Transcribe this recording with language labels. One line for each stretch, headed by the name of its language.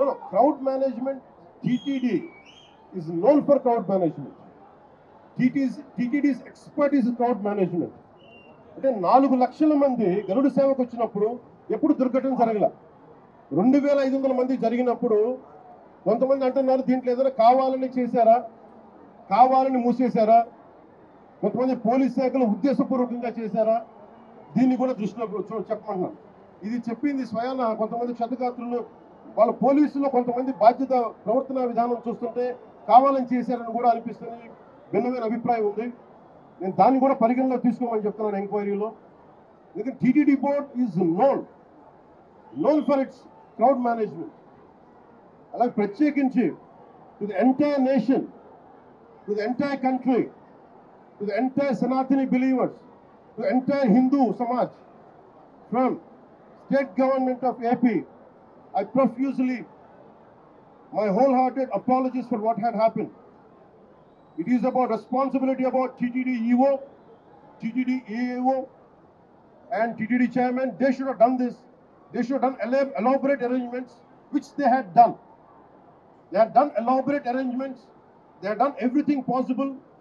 English: Crowd management TTD is known for crowd management. TTD's expertise is crowd management.
Telugu: అంటే 4 లక్షల మంది గరుడ సేవకు వచ్చినప్పుడు ఎప్పుడు దుర్ఘటన జరగల. 2500 మంది జరిగినప్పుడు కొంతమంది అంటున్నారు దీంట్లో ఏదైనా కావాలని చేశారా, కావాలని మూసేశారా, కొంతమంది పోలీస్ శాఖలు ఉద్దేశపూర్వకంగా చేశారా, దీన్ని కూడా దృష్టిలో చెప్పమంటున్నాను. ఇది చెప్పింది స్వయాన కొంతమంది క్షతగాత్రులు వాళ్ళ పోలీసులో కొంతమంది బాధ్యత ప్రవర్తన విధానం చూస్తుంటే కావాలని చేశారని కూడా అనిపిస్తుంది. భిన్నమైన అభిప్రాయం ఉంది. నేను దాన్ని కూడా పరిగణలో తీసుకోమని చెప్తున్నాను ఎంక్వైరీలో.
English: ఎందుకంటే TTD board is known for its crowd management.
Telugu: అలాగే ప్రత్యేకించి
English: To the entire nation, to the entire country, to the entire Sanatani believers, to the entire Hindu samaj from state government of AP, I profusely my wholehearted apologies for what had happened. It is about responsibility about TTD EO, TTD AO and TTD chairman. They should have done this. They should have done elaborate arrangements, which they had done. They had done elaborate arrangements. They had done everything possible.